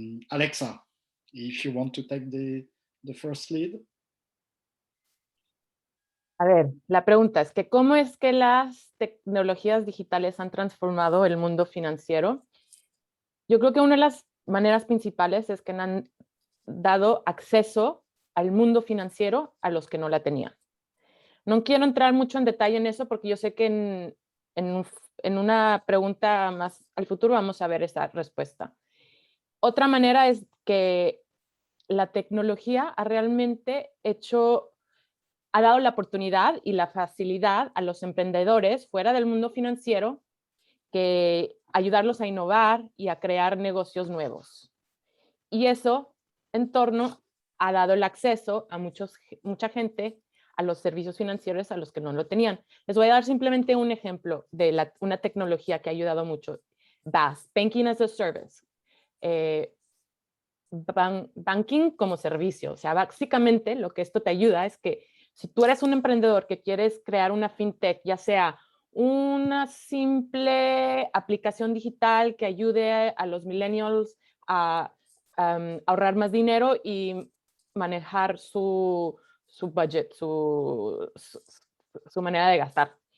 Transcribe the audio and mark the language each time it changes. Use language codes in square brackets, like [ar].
[en] Alexa, if you want to take the first lead. [es] A ver, la pregunta es que ¿cómo es que las tecnologías digitales han transformado el mundo financiero? Yo creo que una de las maneras principales es que han dado acceso al mundo financiero a los que no la tenían. No quiero entrar mucho en detalle en eso porque yo sé que en una pregunta más al futuro vamos a ver esa respuesta. Otra manera es que la tecnología ha realmente ha dado la oportunidad y la facilidad a los emprendedores fuera del mundo financiero que ayudarlos a innovar y a crear negocios nuevos. Y eso, en torno, ha dado el acceso a mucha gente a los servicios financieros a los que no lo tenían. Les voy a dar simplemente un ejemplo de una tecnología que ha ayudado mucho. [en] BaaS, Banking as a Service. [es] Banking como servicio. O sea, básicamente lo que esto te ayuda es que si tú eres un emprendedor que quieres crear una fintech, ya sea una simple aplicación digital que ayude a los millennials a ahorrar más dinero y manejar su budget, su manera de gastar.